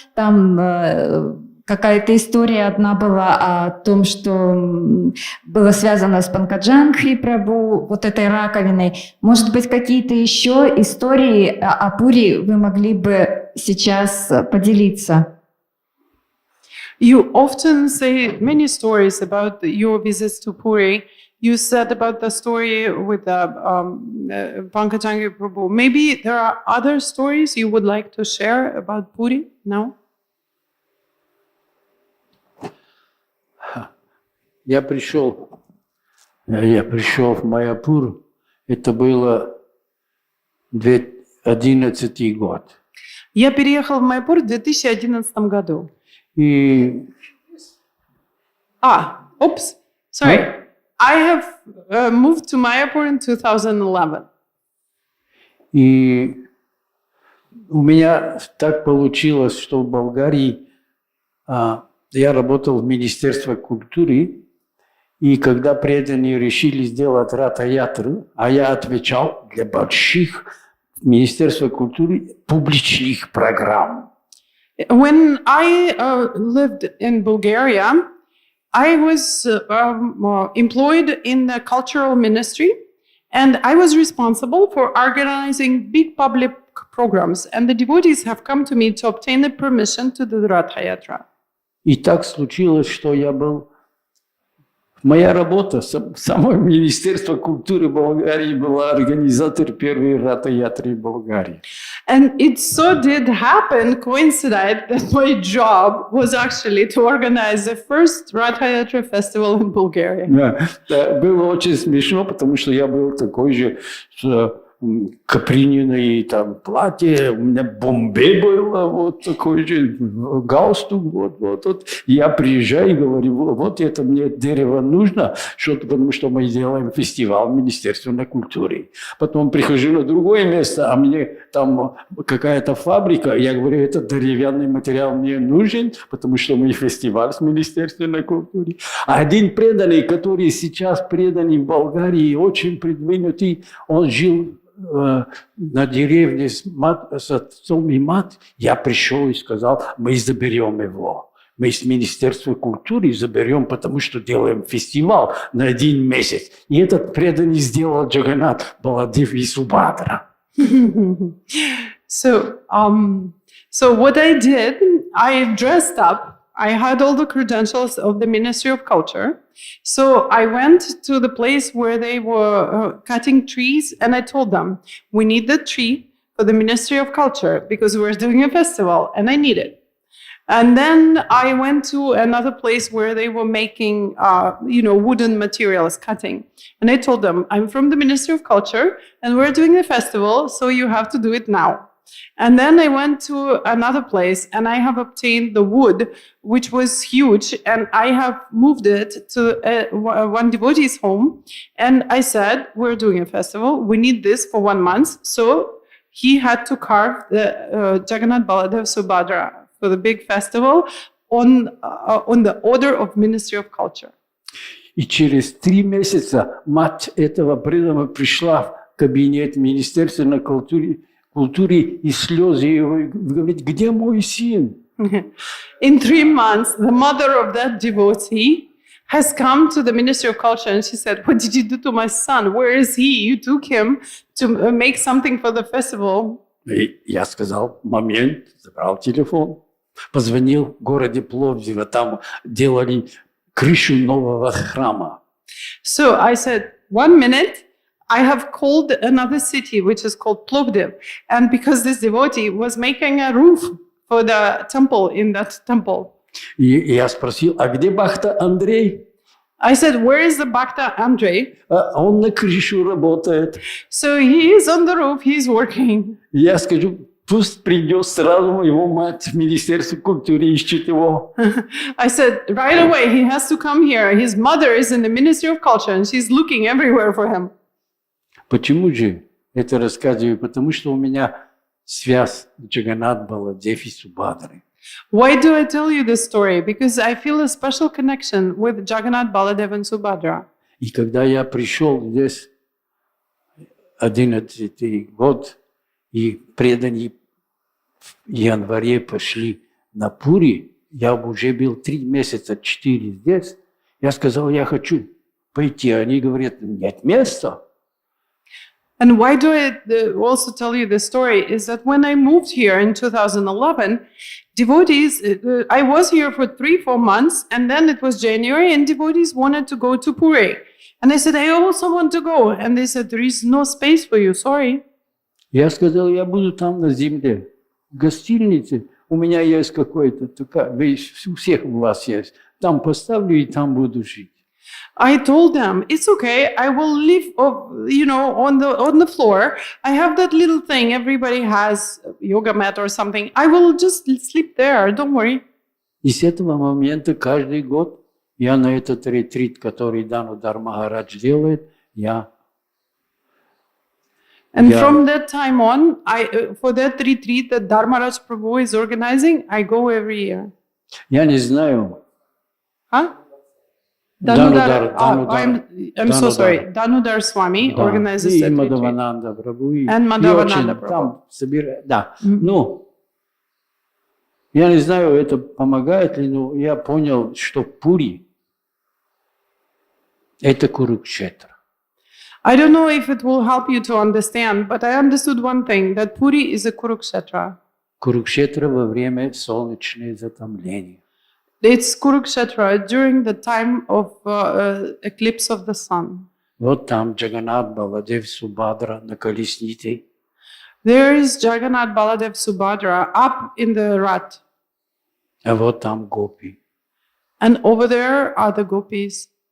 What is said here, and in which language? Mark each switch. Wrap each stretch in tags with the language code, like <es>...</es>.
<ru>Там какая-то история одна была о том, что было связано с Панкаджангхи Прабху, вот этой раковиной. Может быть, какие-то еще истории о Пури вы могли бы сейчас поделиться?</ru> <en>You often say many stories about your visits to Puri. You said about the story with Pankajanga Prabhu. Maybe there are other stories you would like to share about Puri now?</en> <ru>я пришел в Майяпур, это было 2011 год. Я переехал в Майяпур в 2011 году. И</ru> <en>Oops, sorry. I have moved to Mayapur in 2011.</en> <ru>И у меня так получилось, что в Болгарии я работал в Министерстве культуры, и когда преданные решили сделать рата-ятру, а я отвечал для больших Министерства культуры публичных программ.</ru> <en>When I lived in Bulgaria, I was employed in the cultural ministry, and I was responsible for organizing big public programs, and the devotees have come to me to obtain the permission to do the Ratha Yatra.</en> <ru>И так случилось, что я был... Моя работа, само Министерство культуры Болгарии была организатор первой Рата-ятры в Болгарии.</ru> <en>And it so did happen, coincided, that my job was actually to organize the first Ratha Yatra festival in Bulgaria.</en> <ru>Да, было очень смешно, потому что я был такой же каприненный там платье, у меня бомбе было, вот такой же галстук, вот. Я приезжаю и говорю, вот это мне дерево нужно, потому что мы делаем фестиваль в Министерстве культуры. Потом прихожу на другое место, а мне там какая-то фабрика, я говорю, этот деревянный материал мне нужен, потому что мы фестиваль с Министерством культуры. А один преданный, который сейчас преданный в Болгарии, очень продвинутый, он жил на деревне с отцом и мать, я пришел и сказал, мы заберем его. Мы с Министерства культуры заберем, потому что делаем фестиваль на 1 месяц. И этот преданный сделал Джаганнат Баладев и Субхадра.</ru> <en>So what I did, I dressed up. I had all the credentials of the Ministry of Culture. So I went to the place where they were cutting trees, and I told them, we need the tree for the Ministry of Culture because we're doing a festival and I need it. And then I went to another place where they were making, wooden materials, cutting. And I told them, I'm from the Ministry of Culture and we're doing a festival, so you have to do it now. And then I went to another place and I have obtained the wood, which was huge, and I have moved it to one devotee's home. And I said, we're doing a festival, we need this for 1 month. So he had to carve the Jagannath Baladev Subhadra for the big festival on the order of Ministry of Culture.</en> <ru>И через 3 месяца мать этого преданного пришла в кабинет Министерства культуры и слезы его говорит, где мой сын?</ru> <en>In 3 months, the mother of that devotee has come to the Ministry of Culture and she said, what did you do to my son? Where is he? You took him to make something for the festival.</en> <ru>И я сказал, момент, забрал телефон, позвонил в городе Пловдиво, там делали крышу нового храма.</ru> <en>So I said, 1 minute. I have called another city, which is called Plovdiv. And because this devotee was making a roof for the temple in that temple.</en> <ru>И я спросил, а где Бхакта Андрей?</ru> <en>I said, where is the Bhakta Andrei?</en> <ru>Он на крышу работает.</ru> <en>So he is on the roof, he's working.</en> <ru>Я скажу, пусть придет сразу его мать в Министерство культуры, ищет его.</ru> <en>I said, right away, he has to come here. His mother is in the Ministry of Culture and she's looking everywhere for him.</en> <ru>Почему же это рассказываю? Потому что у меня связь с Джаганнат Баладев и Субхадрой.</ru> <en>Why do I tell you this story? Because I feel a special connection with Jagannath, Baladev and Subhadra.</en> <ru>И когда я пришел здесь 11-й год, и преданные в январе пошли на Пури, я уже был 3 месяца, 4 здесь, я сказал, я хочу пойти. Они говорят, нет места.</ru> <en>And why do I also tell you this story is that when I moved here in 2011, devotees, I was here for 3-4 months, and then it was January, and devotees wanted to go to Puri. And I said, I also want to go. And they said, there is no space for you, sorry.</en> <ru>Я сказал, я буду там на земле, в гостинице. У меня есть какой-то, у всех у вас есть. Там поставлю и там буду жить.</ru> <en>I told them, it's okay, I will live, on the floor. I have that little thing, everybody has yoga mat or something. I will just sleep there, don't worry.</en> <ru>И с этого момента каждый год я на этот ретрит, который Данудар Махарадж делает,</ru> <en>from that time on, for that retreat that Dharmaraj Prabhu is organizing, I go every year.</en> <ru>Я не знаю.</ru> <en>Huh? Danudar. I'm so sorry. Danudar Swami organizes that retreat. Madhavananda Prabhu. And Madhavananda Prabhu.</en> <ru>Там собирают, да. Ну, я не знаю, это помогает ли, но я понял, что Пури – это Курукшетра.</ru> <en>I don't know if it will help you to understand, but I understood one thing, that Puri is a Kurukshetra.</en> <ru>Курукшетра во время солнечного затемнения.</ru> <en>It's Kurukshetra during the time of eclipse of the sun.</en> <ru>Вот там Джаганат, Баладев, Субадра на колеснице.</ru> <en>There is Jagannath Baladev Subhadra up in the Rath.</en> <ru>А вот там Гопи.</ru> <en>And over there are the gopis.</en>